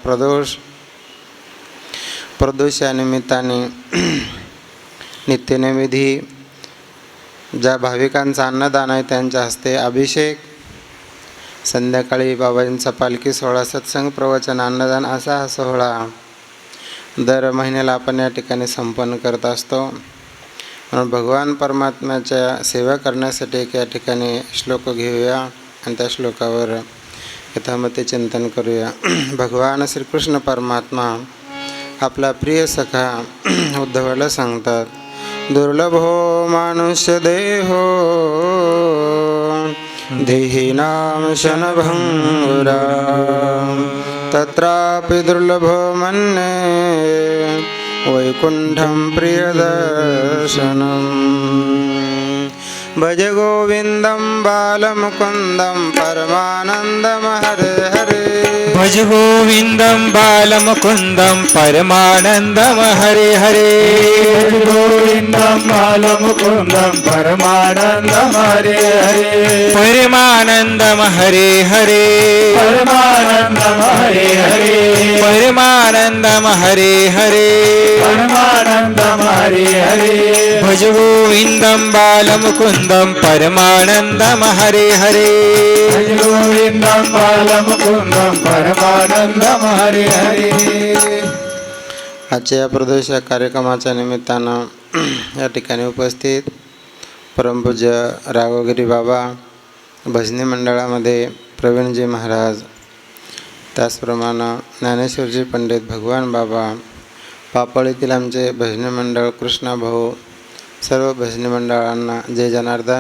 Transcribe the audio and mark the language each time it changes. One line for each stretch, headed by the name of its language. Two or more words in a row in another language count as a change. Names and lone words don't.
Marathi: प्रदोष या निमित्ताने नित्यनैवेद्य ज्या भाविकांचा अन्नदान आहे त्यांच्या हस्ते अभिषेक, संध्याकाळी बाबाजींचा पालखी सोहळा, सत्संग, प्रवचन, अन्नदान असा हा सोहळा दर महिन्याला आपण या ठिकाणी संपन्न करत असतो. म्हणून भगवान परमात्म्याच्या सेवा करण्यासाठी एक या ठिकाणी श्लोक घेऊया आणि त्या श्लोकावर यथामते चिंतन करूया. भगवान श्रीकृष्ण परमात्मा आपला प्रिय सखा उद्धवाला सांगतात,
Sanskrit: दुर्लभो मानुष्य देहो देहिनां शनभंगुरा तत्रापि दुर्लभो मन्ये वैकुंठं प्रियदर्शनम्. भज गोविन्दं बालमुकुन्दं परमानन्दं हरे हरे. भज गोविन्दं बालमुकुन्दं परमानन्दं हरे हरे. भज गोविन्दं बालमुकुन्दं परमानन्दं हरे हरे. परमानन्दं हरे हरे. परमानन्दं हरे हरे. परमानन्दं हरे हरे. परमानन्दं हरे हरे. भज गोविन्दं बालमुकुन्दं परमानन्दं हरे हरे. भज गोविन्दं बालमुकुन्दं परमानन्दं हरे हरे.
Marathi: आजच्या या प्रदोष या कार्यक्रमाच्या निमित्तानं या ठिकाणी उपस्थित परमपूज्य राघवगिरी बाबा, भजनी मंडळामध्ये प्रवीणजी महाराज, त्याचप्रमाणे ज्ञानेश्वरजी पंडित, भगवान बाबा, पापळीतील आमचे भजनी मंडळ, कृष्णा भाऊ, सर्व भजनी मंडळांना जय जनार्दन.